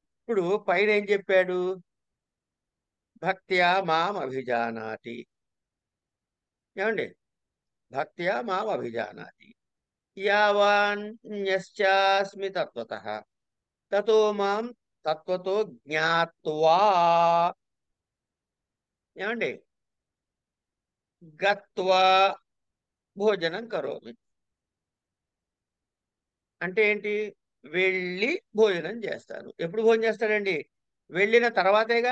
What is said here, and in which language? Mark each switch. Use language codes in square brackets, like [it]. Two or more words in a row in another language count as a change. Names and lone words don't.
[te] ఇప్పుడు పైన ఏం చెప్పాడు? [sa] భక్త్యా మాం అభిజానాతి. ఏమండి? భక్త్యా మాం అభిజానాతి యావాన్యశ్చాస్మి తత్వతః తతో మాం తత్వతో జ్ఞాత్వా. ఏమండి? గత్వా భోజనం కరోమి. [te] అంటే ఏంటి? వెళ్ళి భోజనం చేస్తాను. ఎప్పుడు భోజనం చేస్తాడండి? వెళ్ళిన తర్వాతేగా.